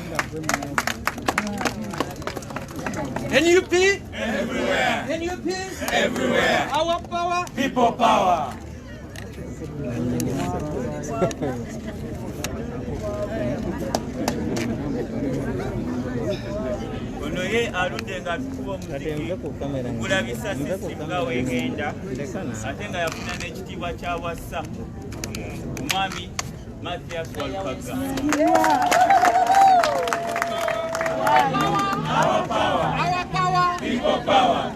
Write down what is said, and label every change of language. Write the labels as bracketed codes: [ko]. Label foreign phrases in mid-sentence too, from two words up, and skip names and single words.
[en] NUP everywhere. NUP everywhere. Our power, people power. [lg] Ono ye aludde nga tukuba omuziki kulabisa sisi nga wegenda ate nga yafuna n'ekitiibwa kya wassa omwami Mathias Walukaga. [en] Our power, people power.